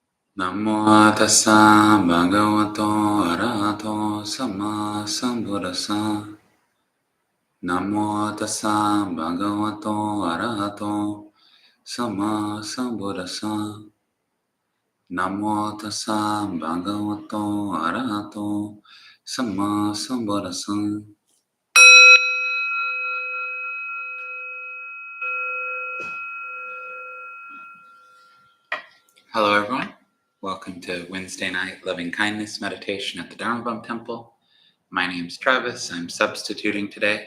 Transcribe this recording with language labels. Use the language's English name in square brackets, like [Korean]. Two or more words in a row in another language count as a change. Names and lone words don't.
[Pali] Namo tassa bhagavato arahato samma sambuddhassa. Namo tassa bhagavato arahato samma sambuddhassa. Namo tassa bhagavato arahato samma sambuddhassa. [English] Hello, everyone. Welcome to Wednesday night loving kindness meditation at the Dharmabum Temple. My name's Travis. I'm substituting today.